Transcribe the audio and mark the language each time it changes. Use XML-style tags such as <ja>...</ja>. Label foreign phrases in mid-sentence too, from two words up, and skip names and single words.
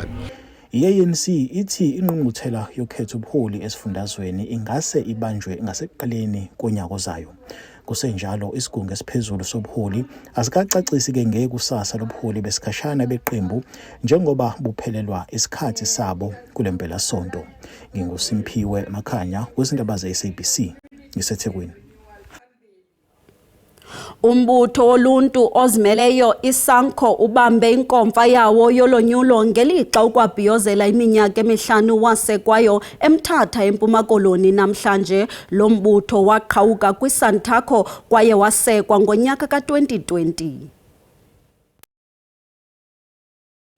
<zu>I-ANC ithi ingqungquthela yokhetho ubuholi esifundazweni ingase ibanjwe ngasekuqaleni konyaka ozayo. Kusenjalo isigungu esiphezulu sobuholi asikacacisi ke ngeke kusasa lobuholi besikhashana beqembu njengoba buphelelwa isikhathi sabo kulempela sonto. NginguSimphiwe Makhanya kwezindaba ze-SABC ngiseThekwini.</zu> <xh>Umbutho woluntu ozimeleyo iSANCO ubambe inkomfa yawo yolonyulo ngelixa ukwabhiyozela iminyaka emihlanu wasekwayo eMthatha eMpuma Koloni namhlanje. Lo mbutho waqhawuka kwiSANTACO kwaye wasekwa ngonyaka ka-2020.</xh>